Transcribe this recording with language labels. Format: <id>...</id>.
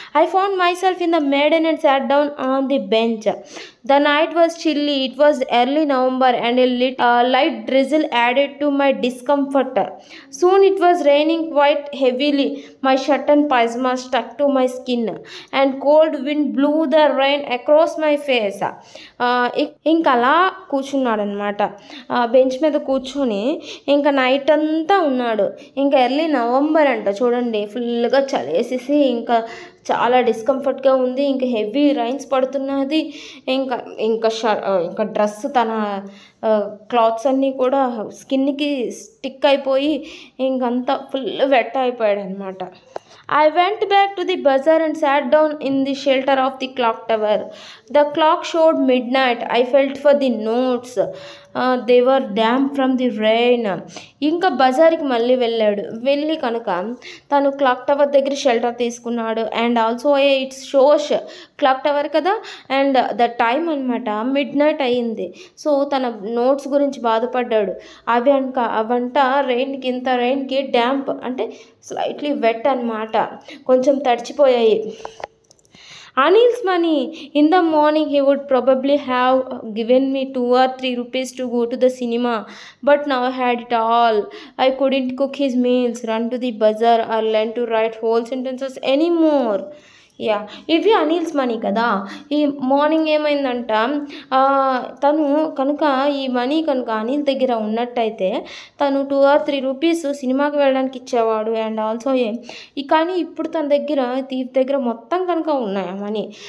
<en>I found myself in the maidan and sat down on the bench. The night was chilly. It was early November and a light drizzle added added to my discomfort. Soon it was raining quite heavily. My shirt and pyjamas stuck to my skin, and cold wind blew the rain across my face.</en> <te>ఇంకా అలా కూర్చున్నాడు అనమాట. Bench మీద కూర్చొని ఇంకా night అంతా ఉన్నాడు. ఇంకా ఎర్లీ నవంబర్ అంట, చూడండి, ఫుల్గా చలేసేసి ఇంకా చాలా డిస్కంఫర్ట్గా ఉంది. ఇంకా హెవీ రైన్స్ పడుతున్నది. ఇంకా ఇంకా ఇంకా డ్రెస్ తన క్లాత్స్ అన్నీ కూడా స్కిన్కి స్టిక్ అయిపోయి ఇంకంతా ఫుల్ వెట్ అయిపోయాడు అనమాట.</te> <en>I went back to the bazaar and sat down in the shelter of the clock tower. The clock showed midnight. I felt for the notes. They were damp from the rain.</en> <te>ఇంకా బజార్కి మళ్ళీ వెళ్ళి కనుక తను clock tower దగ్గర shelter తీసుకున్నాడు. And also it's shows clock tower కదా, and the time అనమాట మిడ్ నైట్ అయ్యింది. సో తన నోట్స్ గురించి బాధపడ్డాడు. అవంట రెయిన్కి డ్యాంప్ అంటే స్లైట్లీ వెట్ అనమాట, కొంచెం తడిచిపోయాయి.</te> <en>Anil's money. In the morning he would probably have given me 2 or 3 rupees to go to the cinema, but now I had it all. I couldn't cook his meals, run to the bazaar, or learn to write whole sentences anymore.</en> <te>ఇవి Anil's money కదా. ఈ morning ఏమైందంట, తను కనుక ఈ money కనుక అనిల్ దగ్గర ఉన్నట్టయితే తను 2 or 3 రూపీస్ సినిమాకి వెళ్ళడానికి ఇచ్చేవాడు. అండ్ ఆల్సో కానీ ఇప్పుడు తన దగ్గర థీఫ్ దగ్గర మొత్తం కనుక ఉన్నాయి ఆ మనీ.</te>